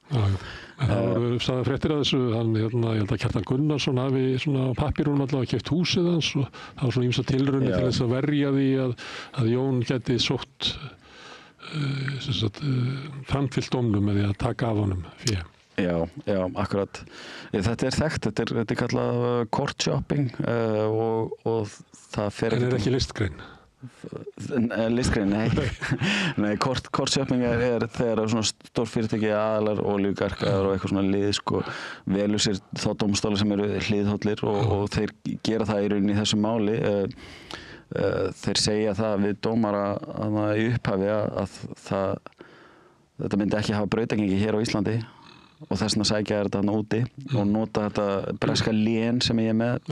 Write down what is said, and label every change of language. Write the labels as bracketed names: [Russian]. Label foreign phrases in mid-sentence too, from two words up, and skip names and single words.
[Icelandic] En það voru sagðar fréttir að þessu, ég held að Kjartan Gunnarsson hafi svona á pappírunum allavega keypt húsið hans og það var svona ýmsa tilraunir til þess að verja því að Jón geti sótt framfylgt dómnum með því að taka af honum fé. Já, akkurat. Þetta þekkt, þetta er kallað [English] court shopping [Icelandic] og það fer ekki... En ekki listgrein? Listgrein, nei. [English] Court shopping [Icelandic] er þegar svona stór fyrirtæki aðalar olíugarkar og eitthvað svona lið velur sér þá dómstólar sem eru hliðhollir og þeir gera það í rauninni í þessu máli. Þeir segja það við dómara í upphafi að þetta myndi ekki hafa brautagengi hér á Íslandi og þess vegna sækja þetta þarna úti og nota þetta breska lén sem ég er með.